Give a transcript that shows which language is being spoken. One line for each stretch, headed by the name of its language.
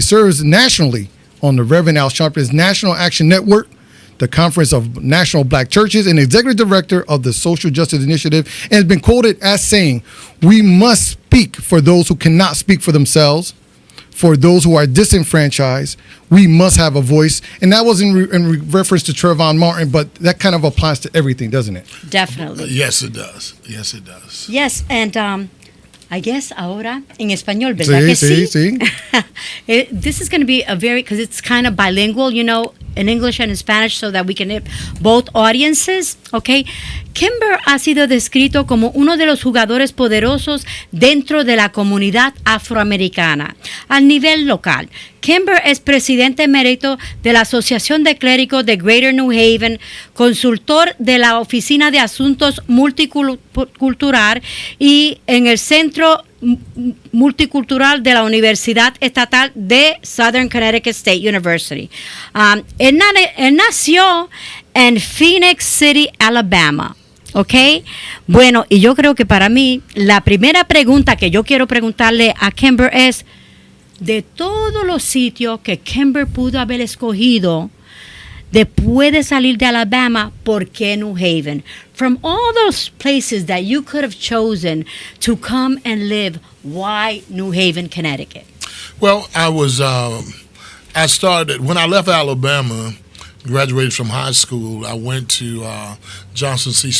English: He serves nationally on the Reverend Al Sharpton's National Action Network, the Conference of National Black Churches, and executive director of the Social Justice Initiative, and has been quoted as saying, "We must speak for those who cannot speak for themselves, for those who are disenfranchised. We must have a voice." And that was in reference to Trayvon Martin, but that kind of applies to everything, doesn't it? Definitely. Yes, it does. Yes, it does. Yes, and I guess
Spanish: ahora en español, ¿verdad que sí? Sí.
English: This is going to be because it's kind of bilingual, you know, in English and in Spanish, so that we can hit both audiences, okay?
Spanish: Kimber ha sido descrito como uno de los jugadores poderosos dentro de la comunidad afroamericana a nivel local. Kimber es presidente emérito de la Asociación de Clérigos de Greater New Haven, consultor de la Oficina de Asuntos Multicultural y en el Centro Multicultural de la Universidad Estatal de Southern Connecticut State University. Él nació en Phoenix City, Alabama. ¿Ok? Bueno, y yo creo que para mí la primera pregunta que yo quiero preguntarle a Kimber es, de todos los sitios que Kimber pudo haber escogido después de salir de Alabama, ¿por qué New Haven?
English: From all those places that you could have chosen to come and live, why New Haven, Connecticut? Well, I started, when I left Alabama, graduated from high school, I went to Johnson C.